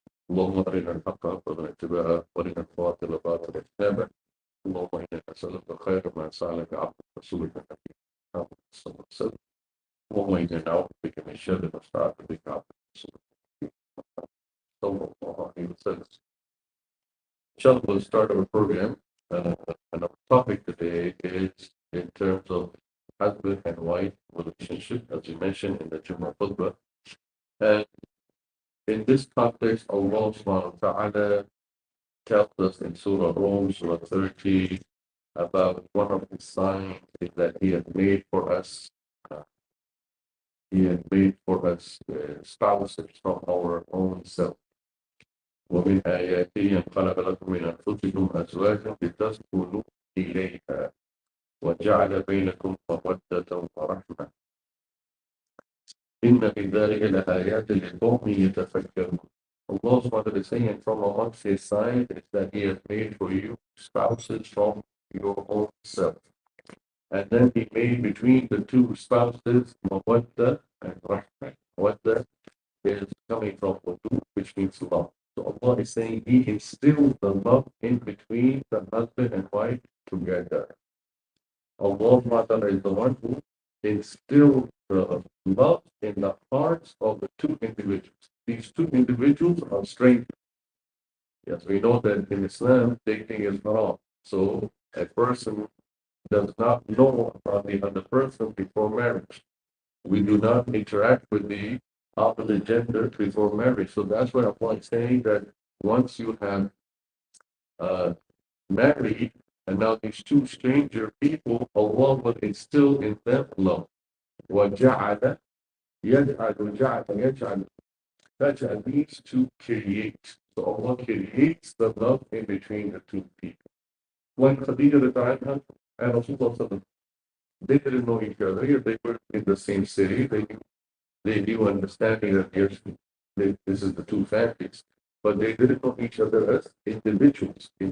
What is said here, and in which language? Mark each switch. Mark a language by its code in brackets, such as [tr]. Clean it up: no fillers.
[ar] اللهم أرنا الحق حقا وارزقنا اتباعه، وأرنا الباطل باطلا واجتنابه. اللهم إنا نسألك خير ما سألك عبدك رسولك النبي محمد صلى الله عليه وسلم. اللهم إنا نعوذ بك من شر ما استعاذ بك عبدك رسولك صلى الله عليه وسلم. [en] Inshallah, we'll start our program. And our topic today is in terms of husband and wife relationship, as we mentioned in the Jummah Khutbah. And in this context, Allah subhanahu wa ta'ala tells us in Surah Rum, Surah 30, about one of his signs is that He has made for us, He has made for us spouses from our own self. [ar] ومن آياته أن خلق لكم من أنفسكم أزواجا لتسكنوا إليها وجعل بينكم مودة ورحمة إن في ذلك لآيات لقوم يتفكرون. [en] Allah SWT is saying from amongst His signs is that He has made for you spouses from your own self. And then He made between the two spouses mawadda and rahmah. Mawadda is coming from wudu, which means love. So Allah is saying He instilled the love in between the husband and wife together. Allah SWT is the one who instill the love in the hearts of the two individuals. These two individuals are strangers. Yes, we know that in Islam, dating is haram. So a person does not know about the other person before marriage. We do not interact with the opposite gender before marriage. So that's why Allah is saying that once you have married, and now these two stranger people, Allah will instill in them love. [ar] وَجَعَلَ يَجْعَلُ جَعَلَ يَجْعَلُ فَجْعَلَ [en] means to create. So Allah creates the love in between the two people. When Khadija retired and Rasulullah, they didn't know each other. They were in the same city. They knew understanding that this is the two families, but they didn't know each other as individuals.